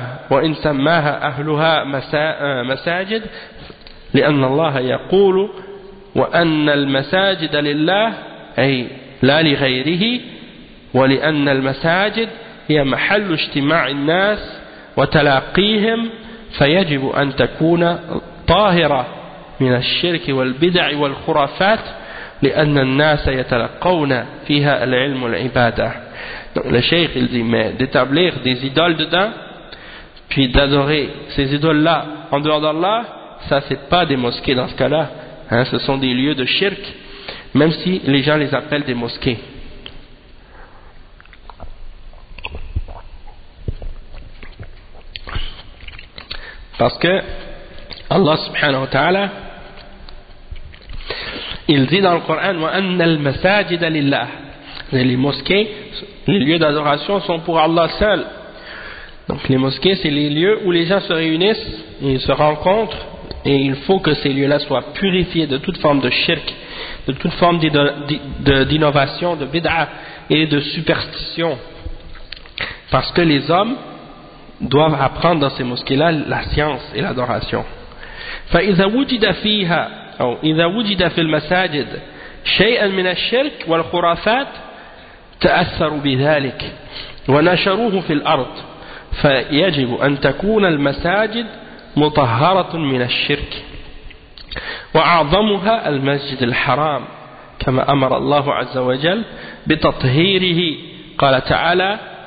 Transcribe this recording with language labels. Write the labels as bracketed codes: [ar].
[ar] وإن سماها أهلها مساجد لأن الله يقول وأن المساجد لله أي لا لغيره ولأن المساجد هي محل اجتماع الناس وتلاقيهم فيجب أن تكون طاهرة من الشرك والبدع والخرافات لأن الناس يتلقون فيها العلم والعبادة. [fr] Donc le cheikh, il dit, mais d'établir des idoles dedans, puis d'adorer ces idoles-là en dehors d'Allah, ça c'est pas des mosquées dans ce cas-là, hein, ce sont des lieux de shirk, même si les gens les appellent des mosquées. Parce que Allah subhanahu wa ta'ala, il dit dans le Coran, [ar] وَأَنَّ الْمَسَاجِدَ لِلَّهِ. [fr] Les mosquées, les lieux d'adoration sont pour Allah seul. Donc les mosquées, c'est les lieux où les gens se réunissent, ils se rencontrent, et il faut que ces lieux-là soient purifiés de toute forme de shirk, de toute forme d'innovation, de bid'a et de superstition. Parce que les hommes doivent apprendre dans ces mosquées-là la science et l'adoration. [ar] فإذا وجد فيها أو إذا وجد في المساجد شيئا من الشرك والخرافات تأثروا بذلك ونشروه في الأرض فيجب أن تكون المساجد مطهرة من الشرك وأعظمها المسجد الحرام كما أمر الله عز وجل بتطهيره قال تعالى